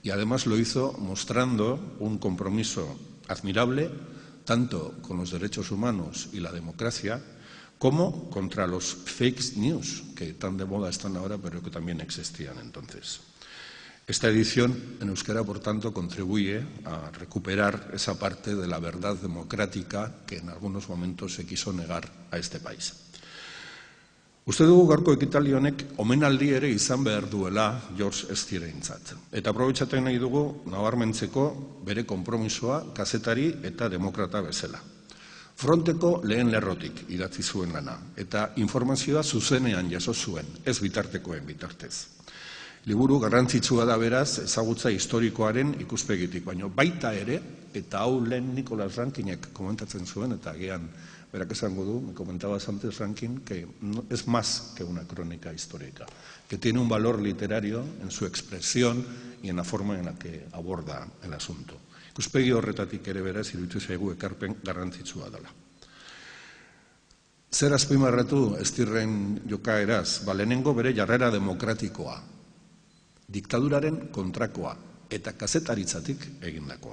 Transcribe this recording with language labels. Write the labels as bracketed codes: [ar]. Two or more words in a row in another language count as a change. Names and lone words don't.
[es] y además lo hizo mostrando un compromiso admirable tanto con los derechos humanos y la democracia como contra los [en] fake news, [es] que tan de moda están ahora, pero que también existían entonces. Esta edición en euskera, por tanto, contribuye a recuperar esa parte de la verdad democrática que en algunos momentos se quiso negar a este país. [eu] Uste dugu gaurko ekitaldi honek omenaldi ere izan behar duela George Stirentzat. Eta aprobetxaten nahi dugu nabarmentzeko bere konpromisoa kazetari eta demokrata bezala. Fronteko lehen lerrotik idatzi zuen lana, eta informazioa zuzenean jaso zuen, ez bitartekoen bitartez. Liburu garrantzitsua da beraz ezagutza historikoaren ikuspegitik, baina baita ere, eta hau lehen Nicholas Rankinek komentatzen zuen, eta agian berak esango du, [es] me comentabas antes Rankin, que es más que una crónica histórica, que tiene un valor literario en su expresión y en la forma en la que aborda el asunto. [eu] Ikuspegi horretatik ere beraz iruditu zaigu ekarpen garrantzitsua dela. Zer azpimarratu Stirren jokaeraz? Lehenengo bere jarrera demokratikoa, diktaduraren kontrakoa eta kazetaritzatik egindakoa.